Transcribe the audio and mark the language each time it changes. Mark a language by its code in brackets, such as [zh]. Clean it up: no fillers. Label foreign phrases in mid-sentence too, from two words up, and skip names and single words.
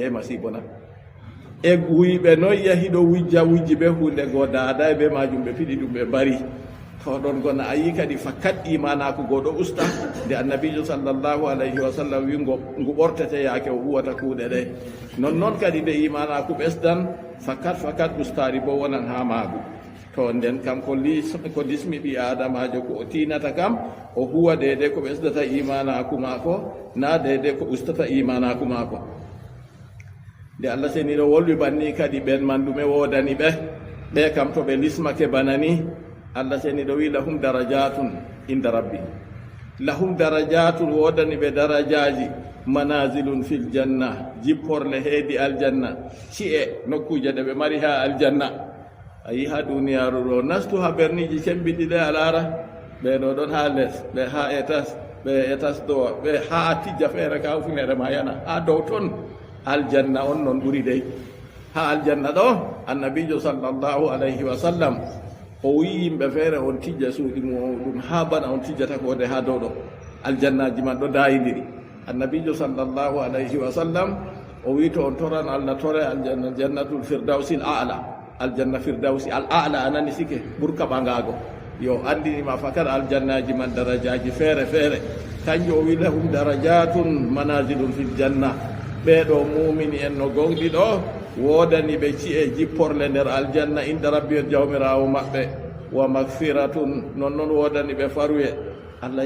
[ff] yiye masibo na e wuyɓe noon yahiɗo wujji ɓe hunde go daada be majum ɓe piɗi ɗum ɓe mbari to ɗon gona a yi kadi fakkat imanaku goɗo usta nde annabijo [ar] صلى الله عليه وسلم [ff] wi ngu ɓortete yaake o huwata kuuɗe ɗe noon kadi nde imanaku ɓesdan fakkat ustari bo wonan ha maagu to nden kam ko lismi ɓi adamajo ko o tinata kam o huwa dede ko ɓesdata imanaku maako na dede ko ustata imanaku maako nde allah seniɗo wolwi banni kadi ɓen mandume wodani ɓe kam to ɓe lismake banani allah seniɗo wi lahum [ar] درجات عند ربي لهم درجات [ff] wodani ɓe darajaji [ar] منازل في الجنة [ff] jipporle heedi aljanna ci'e nokkuje ɗe ɓe mari ha aljanna a yi ha duniyaru ɗo nastu ha berniji cembiɗiɗe a laara ɓeɗo ɗon ha les ɓe ha etas dow ɓe ha tijja feere ka hufinere ma yana ha dow ton aljanna on non ɓuri dey ha aljanna ɗo annabijo [ar] صلى الله عليه وسلم [ff] o wi yimɓe feere on tijja suuɗi muɗum ha bana on tijjata kode ha dow ɗo aljannaji man ɗo dayidiri annabijo [ar] صلى الله عليه وسلم [ff] o wi to on toran allah tore aljanna [ar] جنة الفردوس الأعلى [ff] aljanna [ar] الفردوس الأعلى [ff] anani sike ɓurka ɓangago yo andinima fakat aljannaji man darajaji feere kanjo o wi [ar] لهم درجات منازل في الجنة [ff] ɓeɗo mumini en no gonɗi ɗo wodani ɓe ci'e jipporle nder aljanna [ar] عند ربي [ff] on jawmirawo maɓɓe [ar] ومغفرة [ff] non wodani ɓe faruye allah